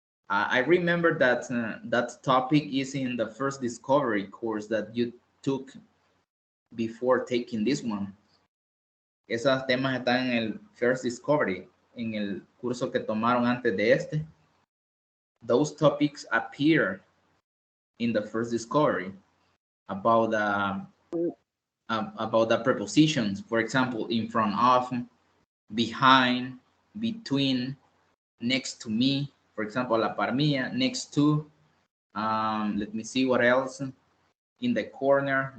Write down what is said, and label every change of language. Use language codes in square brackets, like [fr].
[en] I remember that that topic is in the first discovery course that you took before taking this one. [es] Esos temas están en el first discovery, en el curso que tomaron antes de este. [en] Those topics appear in the first discovery about the prepositions. For example, in front of, behind, between, next to me. For example, [es] la par mía, [en] next to. Let me see what else. In the corner.